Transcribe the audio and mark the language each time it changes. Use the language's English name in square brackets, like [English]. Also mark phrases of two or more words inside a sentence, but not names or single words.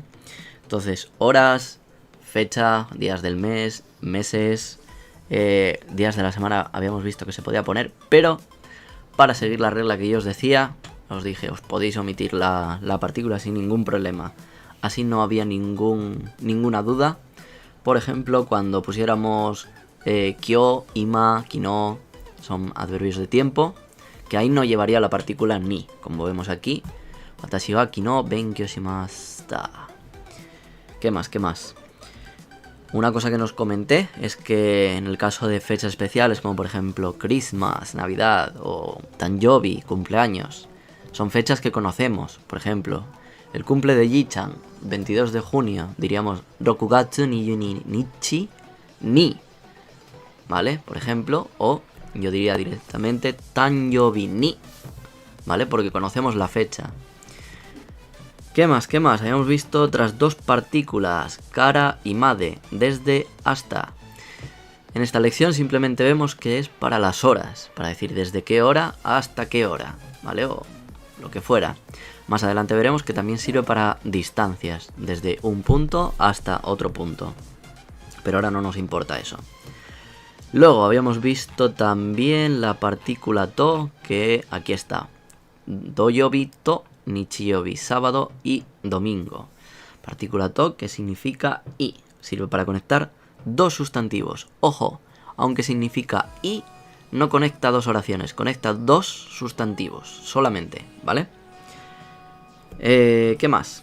[Spanish] Entonces, horas, fecha, días del mes, meses, días de la semana habíamos visto que se podía poner, pero para seguir la regla que yo os decía, os dije, os podéis omitir la partícula sin ningún problema. Así no había ninguna duda. Por ejemplo, cuando pusiéramos [Japanese] 今日、今、昨日, [Spanish] son adverbios de tiempo, que ahí no llevaría la partícula ni, como vemos aquí. [Japanese] 私は昨日勉強しました. [Spanish] ¿Qué más? Una cosa que nos comenté es que en el caso de fechas especiales, como por ejemplo Christmas, Navidad o Tanjobi, cumpleaños, son fechas que conocemos. Por ejemplo, el cumple de Yi-chan, 22 de junio, diríamos [Japanese] 六月二十二日に, [Spanish] ¿vale? Por ejemplo, o yo diría directamente [Japanese] 誕生日に, [Spanish] ¿vale? Porque conocemos la fecha. ¿Qué más? ¿Qué más? Habíamos visto otras dos partículas, cara y made, desde hasta. En esta lección simplemente vemos que es para las horas, para decir desde qué hora hasta qué hora, ¿vale? O lo que fuera. Más adelante veremos que también sirve para distancias, desde un punto hasta otro punto. Pero ahora no nos importa eso. Luego habíamos visto también la partícula to, que aquí está. [Japanese] 土曜日と、日曜日, [Spanish] sábado y domingo. Partícula to, que significa y. Sirve para conectar dos sustantivos. Ojo, aunque significa y, no conecta dos oraciones, conecta dos sustantivos solamente, ¿vale? ¿Qué más?